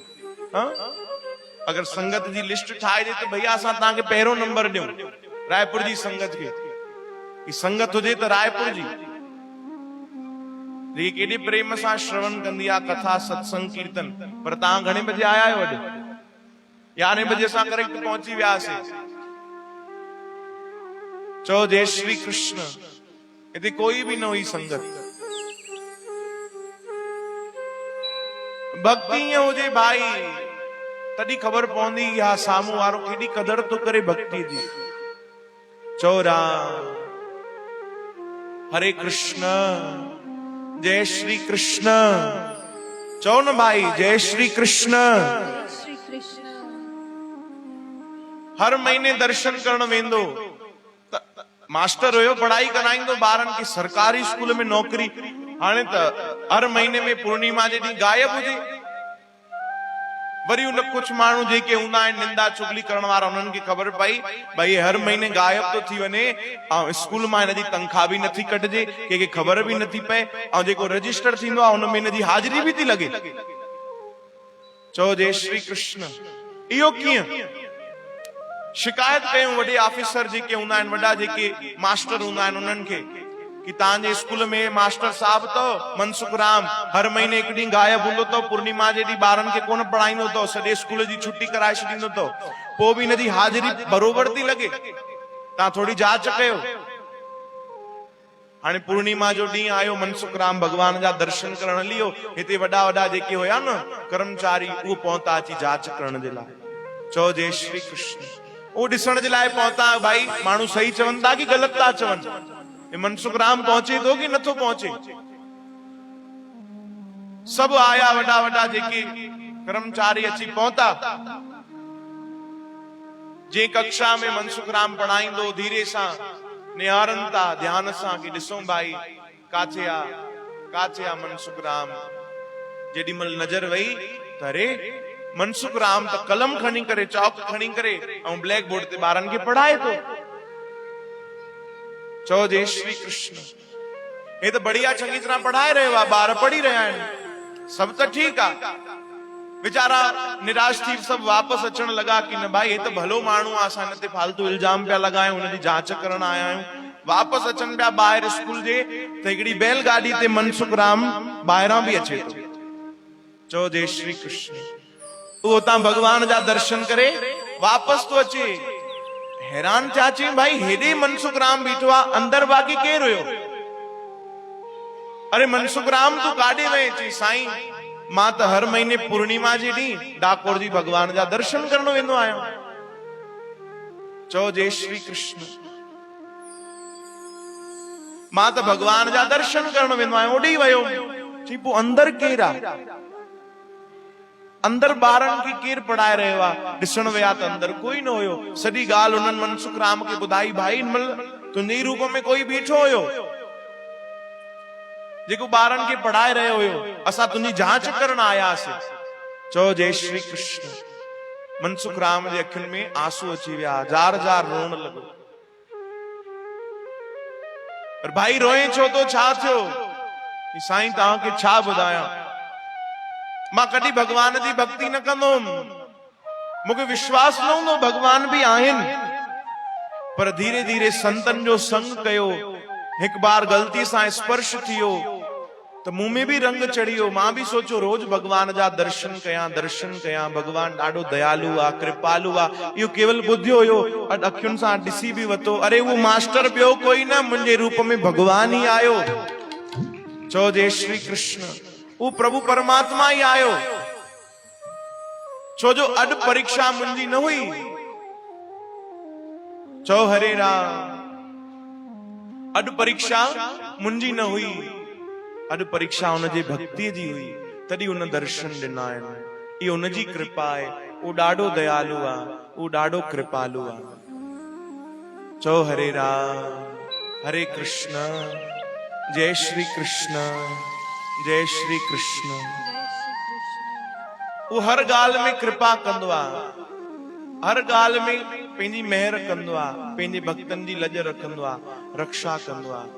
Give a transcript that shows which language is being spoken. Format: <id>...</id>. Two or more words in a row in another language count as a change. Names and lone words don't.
<sd>अगर संगत जी लिस्ट ठाहे तो भैया असां तव्हांखे पहिरों नंबर ॾियूं रायपुर जी संगत खे, कि संगत हुजे तो रायपुर जी जी केॾे प्रेम सां श्रवण कंदी आहे, कथा सत्संग कीर्तन। पर तव्हां घणे बजे आया आहियो? अॼु 11 बजे असां करेक्ट पहुची वियासीं। चओ जय श्री कृष्ण। हिते कोई भी न हुई संगत। भक्ति ईअं हुजे भाई तॾहिं ख़बर पवंदी हा साम्हूं वारो केॾी कदर तो करे भक्ति जी। चओ राम हरे कृष्ण जय श्री कृष्ण। चओ न भाई जय श्री कृष्ण। श्री कृष्ण। हर महीने दर्शन करण वेंदो। मास्टर हुयो पढ़ाई कराईंदो ॿारनि खे, सरकारी स्कूल में नौकरी। हाणे त हर महीने में पूर्णिमा जे ॾींहुं गायब हुजे। वरी उन कुछ माण्हू जेके हूंदा आहिनि निंदा चुगली करण वारा, उन्हनि खे ख़बर पई भई हर महीने गायब तो थी वञे ऐं स्कूल मां हिनजी तनख़्वाह बि नथी कटिजे, कंहिंखे ख़बर बि नथी पए, ऐं जेको रजिस्टर थींदो आहे उन में हिनजी हाज़िरी बि थी लॻे। चओ जय श्री कृष्ण। इहो कीअं? शिकायत कयूं वॾे ऑफिसर जेके हूंदा आहिनि, वॾा जेके मास्टर हूंदा आहिनि उन्हनि खे कि तव्हांजे स्कूल में मास्टर साहब तो मनसुख राम हर महीने हिकु ॾींहुं गायब हूंदो तो, पूर्णिमा जे ॾींहुं ॿारनि खे कोन पढ़ाईंदो तो, सॼे स्कूल जी छुट्टी कराए छॾींदो तो, पोइ बि हिनजी हाज़िरी बरोबर थी लॻे। तव्हां थोरी जांच कयो। हाणे पूर्णिमा जो ॾींहुं आयो, मनसुख राम भगवान जा दर्शन करण हली वियो। हिते वॾा वॾा जेके हुया न कर्मचारी उहो पहुता अची जांच करण जे लाइ। चओ जय श्री कृष्ण। वो ॾिसण जे लाइ पहुता भाई माण्हू सही चवनि था कि ग़लति था चवनि, मनसुख राम पहुचे तो कि नथो पहुचे। सब आया वॾा वॾा जेके कर्मचारी अची पहुता। जे कक्षा में मनसुख राम पढ़ाईंदो धीरे सां निहारनि था ध्यान सां कि ॾिसो भाई काथे आ मनसुख राम। जेॾी महिल नज़र वई त अरे मनसुख राम त कलम खणी करे चौक खणी करे ऐं ब्लैक बोर्ड ते ॿारनि खे पढ़ाए थो। चओ जय श्री कृष्ण। हे तो बढ़िया चंगी तरह पढ़ाए रहियो आहे, ॿार पढ़ी रहिया आहिनि, सब तो ठीक आहे। बेचारा निराश थी सब वापस अचण लगा कि न भाई हे तो भलो माण्हू आहे, असां हिन ते फालतू इल्जाम पिया लॻायूं, हुनजी जांच करण आया आहियूं। वापस अचनि पिया ॿाहिरि स्कूल जे त हिकिड़ी बैलगाॾी ते मनसुख राम ॿाहिरां बि अचे थो। चओ जय श्री कृष्ण। उहो उतां भगवान जा दर्शन करे वापस तो अचे। हैरान थिया चई भाई हेॾे मनसुख राम बीठो आहे, अंदर बाक़ी केरु हुयो? अरे मनसुख राम तू काॾे वए? चई साईं मां त हर महीने पूर्णिमा जे ॾींहुं डाकोर जी भगवान जा दर्शन करण वेंदो आहियां। चओ जय श्री कृष्ण। मां त भगवान जा दर्शन करण वेंदो आहियां, ओॾे वियो। चई पोइ अंदर केरु आहे? अंदर ॿारनि खे केरु पढ़ाए रहियो आहे? ॾिसण विया त अंदर कोई न हुयो। सॼी ॻाल्हि हुननि मनसुख राम खे ॿुधाई। भाई तुंहिंजे रूप में कोई बीठो हुयो जेको ॿारनि खे पढ़ाए रहियो हुयो, असां तुंहिंजी जांच करण आयासीं। चओ जय श्री कृष्ण। मनसुख राम जे अखियुनि में आंसू अची विया, जार जार रोअण लॻो। पर भाई रोए छो तो? छा थियो? साईं तव्हांखे छा ॿुधायां, मां कॾहिं भगवान जी भक्ति न कंदुमि, मूंखे विश्वास न हूंदो भगवान भी आहिनि। पर धीरे धीरे संतन जो संग कयो, एक बार गलती सां स्पर्श थियो तो मुंह में भी रंग चढ़ी वियो। मां भी सोचो रोज भगवान जा दर्शन कयां। भगवान ॾाढो दयालु आ, कृपालु आ। इहो केवल ॿुधियो हुयो, अखियुनि सां ॾिसी भी वतो। अरे वो मास्टर ॿियो कोई न, मुंहिंजे रूप में भगवान ही आयो। चओ जय श्री कृष्ण। वो प्रभु परमात्मा ही आयो। छो जो अॼु परीक्षा मुंहिंजी न हुई। चओ हरे राम। अॼु परीक्षा मुंहिंजी न हुई, अॼु परीक्षा हुनजे भक्ति जी हुई, तॾहिं हुन दर्शन ॾिना आहिनि। इहो हुनजी कृपा आहे। वो ॾाढो दयालु आहे, वो ॾाढो कृपालु आहे। चओ हरे राम हरे कृष्ण जय श्री कृष्ण जय श्री कृष्ण। वो हर गाल में कृपा कंदो आहे, हर गाल में पंहिंजी मेहर कंदो आहे, पंहिंजे भक्तन जी लज रखंदो आहे, रक्षा कंदो आहे।</sd>